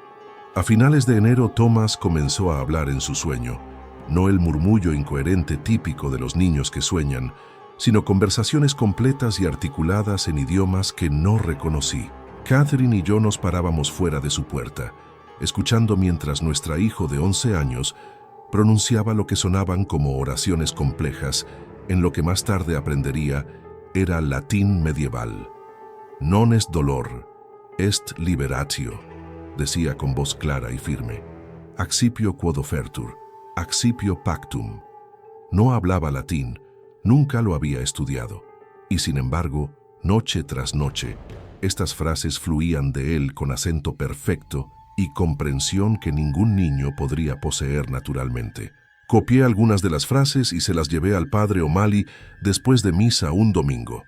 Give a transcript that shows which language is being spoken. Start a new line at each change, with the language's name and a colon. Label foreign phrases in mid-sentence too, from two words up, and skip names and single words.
Spanish: A finales de enero, Thomas comenzó a hablar en su sueño, no el murmullo incoherente típico de los niños que sueñan, sino conversaciones completas y articuladas en idiomas que no reconocí. Catherine y yo nos parábamos fuera de su puerta, escuchando mientras nuestra hijo de 11 años pronunciaba lo que sonaban como oraciones complejas, en lo que más tarde aprendería era latín medieval.
Latin: Non est dolor, est liberatio,
Spanish: decía con voz clara y firme.
Latin: Accipio quod offertur, accipio pactum.
Spanish: No hablaba latín, nunca lo había estudiado. Y sin embargo, noche tras noche, estas frases fluían de él con acento perfecto y comprensión que ningún niño podría poseer naturalmente. Copié algunas de las frases y se las llevé al padre O'Malley después de misa un domingo.